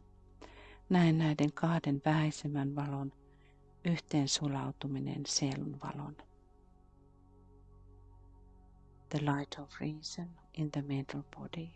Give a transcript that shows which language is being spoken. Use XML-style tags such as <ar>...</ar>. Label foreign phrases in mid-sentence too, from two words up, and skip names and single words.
<fi>Näe näiden kahden vähäisemmän valon yhteen sulautuminen sielun valon.</fi> <en>The light of reason in the mental body.</en>